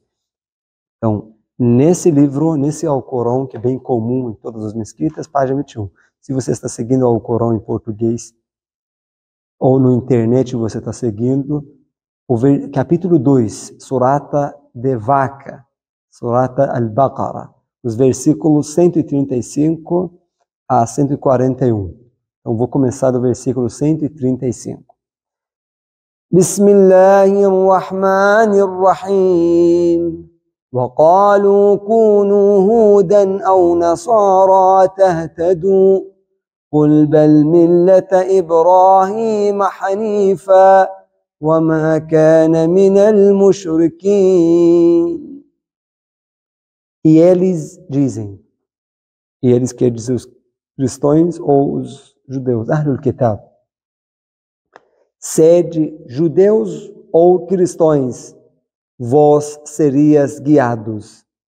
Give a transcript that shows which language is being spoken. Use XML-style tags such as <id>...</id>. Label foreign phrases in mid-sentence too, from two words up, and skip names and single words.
<pt>Então, nesse livro, nesse Alcorão, que é bem comum em todas as mesquitas, página 21. Se você está seguindo o Alcorão em português, ou no internet você está seguindo, capítulo 2, Surata de Vaca, Surata al-Baqarah, os versículos 135 a 141. Então, vou começar do versículo 135.</pt> <ar>بسم الله الرحمن الرحيم. وقالوا كونوا هودا أو نصارى تهتدوا قل بل ملة إبراهيم حنيفا وما كان من المشركين.</ar> <pt>E eles dizem, e eles quer dizer os cristãos ou os judeus,</pt> <ar>أهل الكتاب,</ar> <pt>sede judeus ou cristãos, vós serias guiados.</pt>